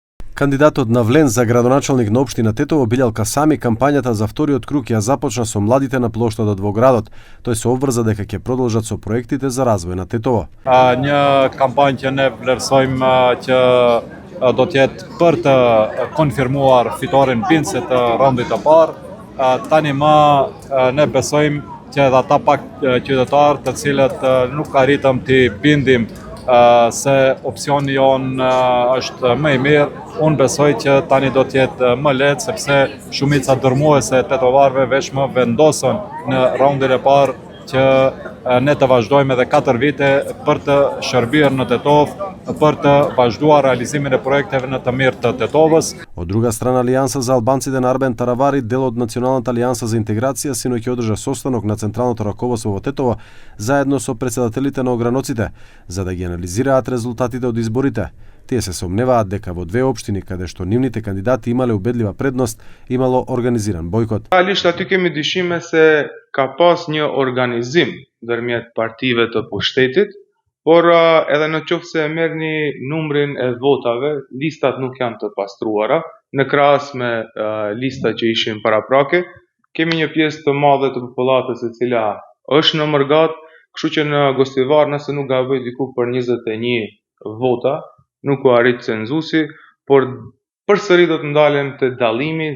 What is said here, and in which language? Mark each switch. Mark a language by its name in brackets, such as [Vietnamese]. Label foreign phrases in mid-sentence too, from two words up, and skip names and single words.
[Macedonian] Кандидатот на Влен за градоначалник на општина Тетово Билјал Касами кампањата за вториот круг ја започна со младите на плоштадот во градот. Тој се обврза дека ќе продолжат со проектите за развој на Тетово. [Albanian] Një kampanjë që ne vlerësojmë që do të jetë për të konfirmuar fitoren bindëse të raundit të parë. Tani më ne besojmë që edhe ata pak qytetarë të cilët nuk arritëm të bindim se opsioni jonë është më i mirë, unë besoj që tani do të jetë më lehtë sepse shumica dërmuese tetovarëve veç më vendosën në raundin e parë që ne të vazhdojmë edhe 4 vite për të shërbyer në Tetovë, për të vazhduar realizimin e projekteve në të mirë të Tetovës. [Macedonian] Од друга страна, Алијанса за албанците на Арбен Таравари, дел од Националната алијанса за интеграција, синоќ ќе одржа состанок на Централното раководство во Тетово заедно со претседателите на ограноците, за да ги анализираат резултатите од изборите. Тие се сомневаат дека во две општини каде што нивните кандидати имале убедлива предност, имало организиран бойкот. [Albanian] Realisht aty kemi dyshime se ka pas një organizim ndërmjet partive të pushtetit, por edhe në qoftë se e merrni numrin e votave, listat nuk janë të pastruara, në krahas me listat që ishin paraprake, kemi një pjesë të madhe të popullatës e cila është në mërgat, kështu që në Gostivar nëse nuk gaboj diku për 21 vota, nuk u arrit cenzusi, por përsëri do të ndalen te dallimi.